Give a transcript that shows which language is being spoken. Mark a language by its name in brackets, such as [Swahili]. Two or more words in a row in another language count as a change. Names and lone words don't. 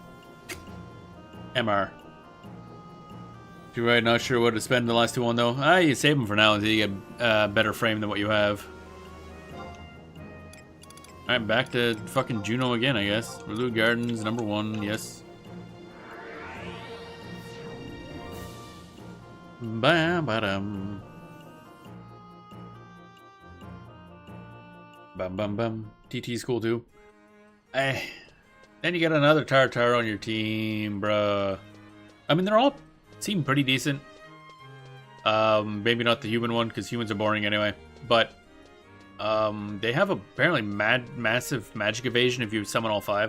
[English] MR. You're right, not sure what to spend the last 2 on though. You save them for now until you get a better frame than what you have. Alright, back to fucking Juno again, I guess. Blue Gardens, #1, yes. Bam, ba-dum. Bum, bum, bum. TT's cool too. Then you got another Tartar on your team, bruh. I mean, they're all seem pretty decent. Maybe not the human one, because humans are boring anyway. But they have apparently massive magic evasion if you summon all 5.